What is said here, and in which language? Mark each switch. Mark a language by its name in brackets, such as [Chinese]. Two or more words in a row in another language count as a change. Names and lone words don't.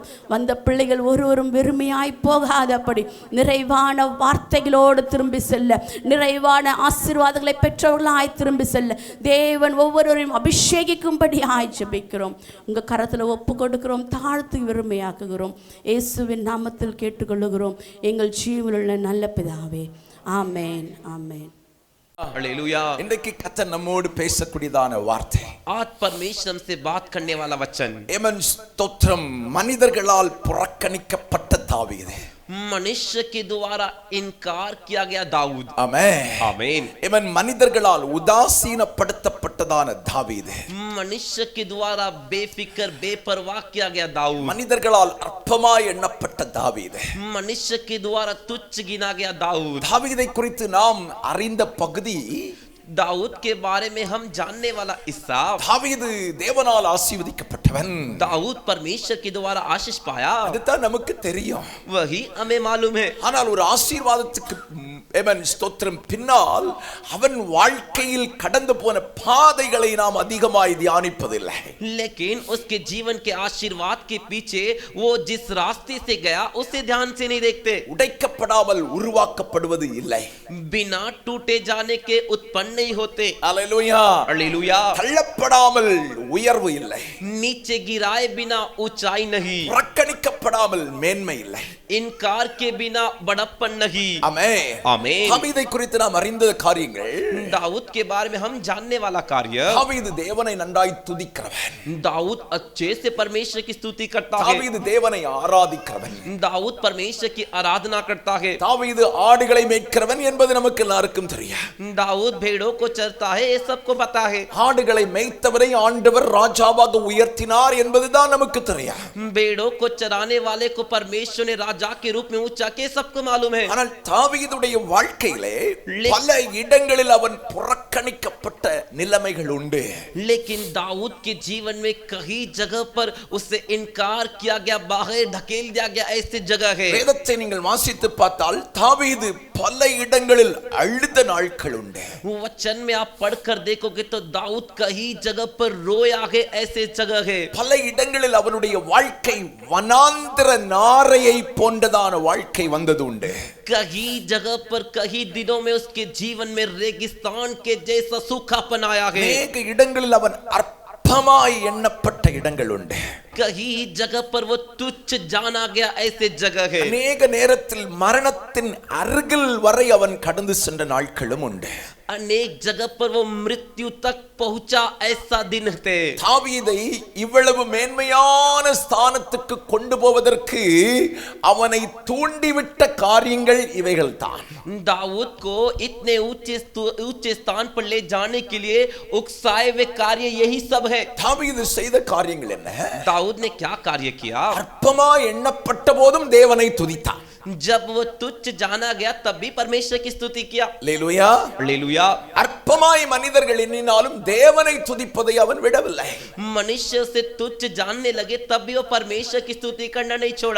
[Tamil] வந்த பிள்ளைகள் ஒருவரும் வெறுமையாய் போகாதபடி நிறைவான வார்த்தைகளோடு திரும்பி செல்ல, நிறைவான ஆசீர்வாதங்களை பெற்றவர்களாய் திரும்பி செல்ல தேவன் ஒவ்வொருவரையும் அபிஷேகிக்கும்படி ஜெபிக்கிறோம். உங்கள் கரத்தில் ஒப்பு கொடுக்கிறோம், தாழ்த்து வெறுமையாக்குகிறோம். இயேசுவின் நாமத்தில் கேட்டுக்கொள்ளுகிறோம் எங்கள் ஜீவனுள்ள நல்ல பிதாவே, ஆமென் ஆமென். [Hindi] हालेलुया। [Tamil] இன்றைக்கு கர்த்தர் நம்மோடு பேசக்கூடியதான வார்த்தை, [Hindi] आज परमेश्वर हमसे बात करने वाला वचन, [Tamil] ஏமன் ஸ்தோத்திரம், மனிதர்களால் புறக்கணிக்கப்பட்ட தாவீது. [Hindi] मनुष्य के द्वारा इनकार किया गया दाऊद। [Tamil] ஆமென் [Hindi] आमीन। [Tamil] ஏமன் மனிதர்களால் உதாசீனப்படுத்தப்பட்டதான தாவீது. [Hindi] मनुष्य के द्वारा बेफिक्र बेपरवाह किया गया दाऊद। [Tamil] மனிதர்களால் அற்பமாய் எண்ணப்பட்ட தாவீது. [Hindi] मनुष्य के द्वारा तुच्छ गिना गया दाऊद। [Tamil] தாவீதை குறித்து நாம் அறிந்த பகுதி, [Hindi] दाऊद के बारे में हम जानने वाला हिस्सा, [Tamil] தாவீது தேவனால் ஆசீர்வதிக்கப்பட்டவன். [Hindi] दाऊद परमेश्वर के द्वारा आशीष पाया, [Tamil] அதுதான் நமக்கு தெரியும். [Hindi] वही हमें मालूम है। [Tamil] ஆனால் ஒரு ஆசீர்வாதத்துக்கு ஏமன் ஸ்தோத்திரம் பின்னால் அவன் வாழ்க்கையில் கடந்து போன பாதைகளை நாம் அதிகமாய் தியானிப்பதில்லை. [Hindi] लेकिन उसके जीवन के आशीर्वाद के पीछे वो जिस रास्ते से गया उसे ध्यान से नहीं देखते। [Tamil] உடைக்கப்படாமல் உருவாக்கப்படுவது இல்லை. [Hindi] बिना टूटे जाने के उत्पन्न नहीं होते। [Tamil] அல்லேலூயா. [Hindi] हालेलुया। [Tamil] தள்ளப்படாமல் உயர்வு இல்லை. [Hindi] नीचे गिराए बिना ऊंचाई नहीं, [Tamil] புறக்கணிக்கப்படாமல் மேன்மை இல்லை. [Hindi] इनकार के बिना बड़प्पन नहीं। [Tamil] ஆமென். [Hindi] आमीन। [Tamil] தாவீதை குறித்து நாம் அறிந்த காரியங்கள், [Hindi] दाऊद के बारे में हम जानने वाला कार्य, [Tamil] தாவீது தேவனை நன்றாய் துதிக்கிறவன். [Hindi] दाऊद अच्छे से परमेश्वर की स्तुति करता है। [Tamil] தாவீது தேவனை ஆராதிக்கிறவன். [Hindi] दाऊद परमेश्वर की आराधना करता है। [Tamil] தாவீது ஆடுகளை மேய்க்கிறவன் என்பது நமக்கு எல்லாருக்கும் தெரியும். [Hindi] दाऊद भेड़ों को चरता है, ये सबको पता है। [Tamil] ஆடுகளை மேய்த்தவரை ஆண்டவர் ராஜாவாக உயர்த்தினார் என்பதுதான் நமக்கு தெரியும். [Hindi] भेड़ों को चराने वाले को परमेश्वर ने राजा के रूप में ऊंचा के सबको मालूम है। [Tamil] ஆனால் தாவீதுடைய வாழ்க்கையிலே பல இடங்களில் அவன் புறக்கணிக்கப்பட்ட நிலைமைகள் உண்டு. [Hindi] लेकिन दाऊद के जीवन में कई जगह पर उससे इनकार किया गया, बाहर ढकेल दिया गया, ऐसी जगह है। [Tamil] வேதத்தை நீங்கள் வாசித்து பார்த்தால் தாவீது பல இடங்களில் அழுத நாட்கள் உண்டு. [Hindi] वचन में आप पढ़कर देखोगे तो दाऊद कई जगह पर रोया है, ऐसे जगह है। [Tamil] பல இடங்களில் அவனுடைய வாழ்க்கை வனாந்திர நாரையை போன்றதான வாழ்க்கை வந்தது உண்டு. [Hindi] कई जगह पर कई दिनों में उसके जीवन में रेगिस्तान के जैसा सूखापन आया है। [Tamil] அநேக இடங்களில் அவன் அற்பமாய் எண்ணப்பட்ட இடங்கள் உண்டு. [Hindi] कई जगह पर वो तुच्छ जाना गया, ऐसे जगह है। [Tamil] அநேக நேரத்தில் மரணத்தின் அருகில் வரை அவன் கடந்து சென்ற நாட்களும் உண்டு. [Hindi] अनेक जगह पर वो मृत्यु तक पहुंचा, ऐसा दिन थे। [Tamil] தாவீதை இவ்வளவு மேன்மையான ஸ்தானத்துக்கு கொண்டு போவதற்கு அவனை தூண்டிவிட்ட காரியங்கள் இவைகள் தான். [Hindi] दाऊद को इतने ऊंचे स्थान पर ले जाने के लिए उकसाए हुए कार्य यही सब है। [Tamil] தாவீது செய்த காரியங்கள் என்ன? [Hindi] दाऊद ने क्या कार्य किया? [Tamil] அற்பமாய் எண்ணப்பட்ட போதும் தேவனை துதித்தான். [Hindi] जब वो तुच्छ जाना गया तब भी परमेश्वर की स्तुति किया। [Tamil] அல்லேலூயா. [Hindi] हालेलुया। [Tamil] அற்பமாய் மனிதர்கள் எண்ணினாலும் தேவனை துதிப்பதை அவன் விடவில்லை. [Hindi] मनुष्य से तुच्छ जानने लगे तब भी वो परमेश्वर की स्तुति करना नहीं छोड़ा।